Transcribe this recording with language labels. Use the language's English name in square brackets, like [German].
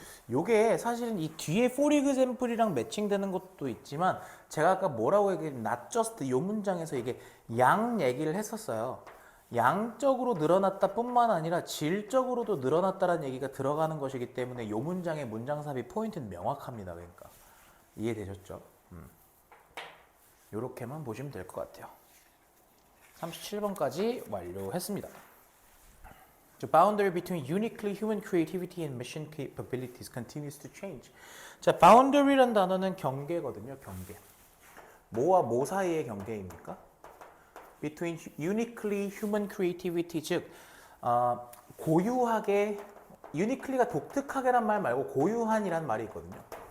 [Korean] 요게 사실은 이 뒤에 for example이랑 매칭되는 것도 있지만 제가 아까 뭐라고 얘기했냐면 [English] not just [Korean] 요 문장에서 이게 양 얘기를 했었어요. 양적으로 늘어났다 뿐만 아니라 질적으로도 늘어났다라는 얘기가 들어가는 것이기 때문에 요 문장의 문장 삽입 포인트는 명확합니다. 그러니까 이해되셨죠? 요렇게만 보시면 될 것 같아요. 37번까지 완료했습니다. [English] The boundary between uniquely human creativity and machine capabilities continues to change. [Korean] 자, boundary란 단어는 경계거든요. 경계. 뭐와 뭐 사이의 경계입니까? [English] Between uniquely human creativity, [Korean] 즉 고유하게, uniquely가 독특하게란 말 말고 고유한이란 말이 있거든요.